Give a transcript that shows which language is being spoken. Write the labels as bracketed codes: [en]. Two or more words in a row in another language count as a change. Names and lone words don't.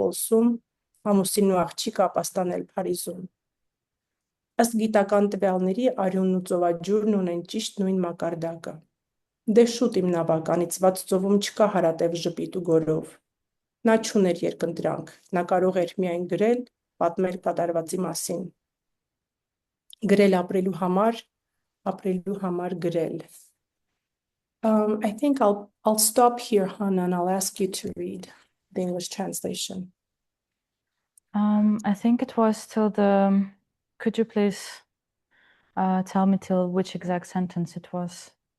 [hy] Պոլսում, ամուսինն ու աղջիկը ապաստանել Փարիզում։ Ըստ գիտական տվյալների արյունն ու ծովաջուրն ունեն ճիշտ նույն մակարդակը։ Դե շուտ իմ նավակ անիծված ծովում չկա հարատև ժպիտ ու գորով։ Նա չուներ երկընտրանք, նա կարող էր միայն գրել, պատմել կատարվածի մասին։ Գրել ապրելու համար գրել։ [en] I think I'll stop here, Hannah, and I'll ask you to read the English translation. I think it was till the. Could you please tell me till which exact sentence it was?